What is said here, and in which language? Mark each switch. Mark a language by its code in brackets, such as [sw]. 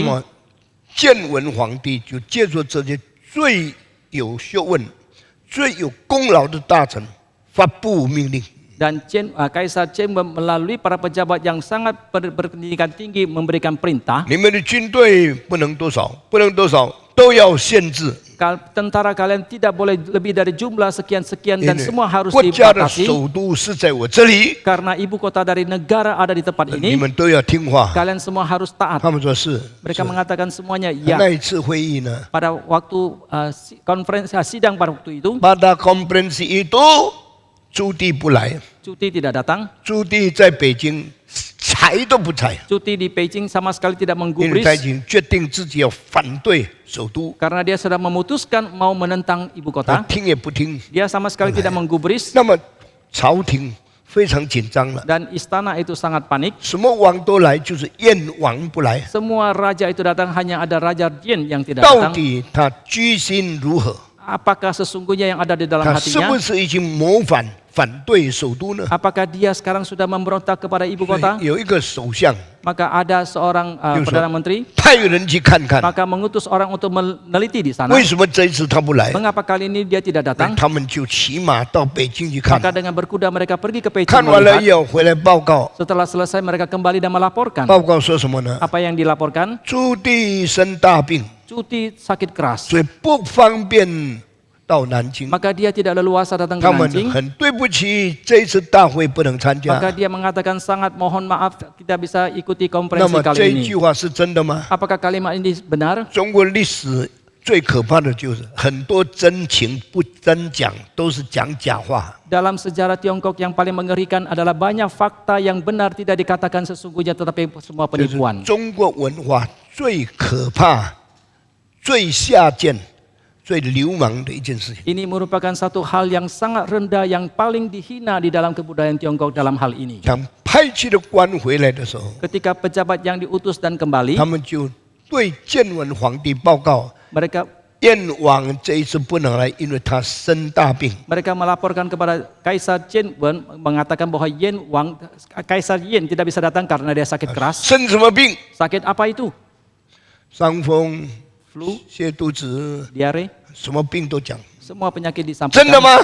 [zh] 么建文皇帝就借助这些最有学问、最有功劳的大臣发布命令， [id] Dan Kaisar Chen melalui para pejabat yang sangat berpendidikan tinggi memberikan perintah, [zh] 你们的军队不能多少，不能多少，都要限制。 [id] tentara kalian tidak boleh lebih dari jumlah sekian-sekian dan [zh] 因为 [id] semua harus [zh] 国家的 [id] dibatasi. [zh] 首都是在我这里， [id] Karena ibu kota dari negara ada di tempat [zh] 你 [id] ini, [zh] 们都要听话。 [id] kalian semua harus taat. [zh] 他们说是。 [id] Mereka mengatakan semuanya [zh] 那 [id] ya. [zh] 一次会议呢， [id] Pada waktu konferensi sidang pada waktu itu, pada konferensi itu [zh] 朱棣不来， [id] Cuti tidak datang. [zh] 朱棣在北京睬都不睬， [id] Cuti di Beijing sama sekali tidak [zh] 因为 [id] menggubris [zh] 他已经决定自己要反对首都， [id] karena dia sudah memutuskan mau menentang ibu [zh] 他 [id] kota. [zh] 听也不听。 [id] Dia sama sekali tidak menggubris [zh] 那么朝廷非常紧张了， [id] dan istana itu sangat panik. [zh] 什么王都来，就是燕王不来， [id] Semua raja itu datang, hanya ada Raja Jin yang tidak [zh] 到 [id] datang. [zh] 底他居心如何？ [id] Apakah sesungguhnya yang ada di dalam [zh] 他是 [id] hatinya? [zh] 不是已经谋反对首都呢？ [id] Apakah dia sekarang sudah memberontak kepada ibu kota? [zh] 有一个首相 [id] Maka ada seorang Yusuf. Perdana Menteri, [zh] 派人去看看， [id] maka mengutus orang untuk meneliti di sana. [zh] 为什么这一次他不来？ [id] Mengapa kali ini dia tidak datang? [zh] 他们就骑马到北京去看， [id] Maka dengan berkuda mereka pergi ke Beijing [zh] 看完了 [id] melihat. [zh] 以后回来报告， [id] Setelah selesai mereka kembali dan melaporkan. [zh] 报告说什么呢？ [id] Apa yang dilaporkan? [zh] 朱棣生大病， [id] Cuti sakit keras. [zh] 所以不方便到南京。 [id] Maka dia tidak leluasa datang ke [zh] 他们 [id] Nanjing. [zh] 很对不起，这一次大会不能参 [id] Maka [zh] 加。 [id] dia mengatakan sangat mohon maaf tidak bisa ikuti [zh] 那 [id] konferensi [zh] 么这 [id] kali [zh] 一 [id] ini. [zh] 句话是真的吗？ [id] Apakah kalimat ini benar? [zh] 中国历史最可怕的就是很多真情不真讲，都是讲假话。 [id] Dalam sejarah Tiongkok yang paling mengerikan adalah banyak fakta yang benar tidak dikatakan sesungguhnya tetapi semua [zh] 这是 [id] penipuan. [zh] 中国文化最可怕、最下贱、最流氓的一件事情。 [id] Ini merupakan satu hal yang sangat rendah yang paling dihina di dalam kebudayaan Tiongkok dalam hal ini. [zh] 当派去的官回来的时候， [id] Ketika pejabat yang diutus dan kembali, [zh] 他们就对建文皇帝报告， [id] mereka [zh] 燕王这一次不能来，因为他生大病。 [id] melaporkan kepada Kaisar Chen Wen mengatakan bahwa Kaisar Yin tidak bisa datang karena dia sakit keras. [zh] 生什么病？ [id] Sakit apa itu? [zh] 伤风、 [id] Flu, [zh] 泻肚子， [id] diare, [zh] 什么病都讲。 [id] semua penyakit [zh] 真的 [id] disampaikan. [zh] 吗？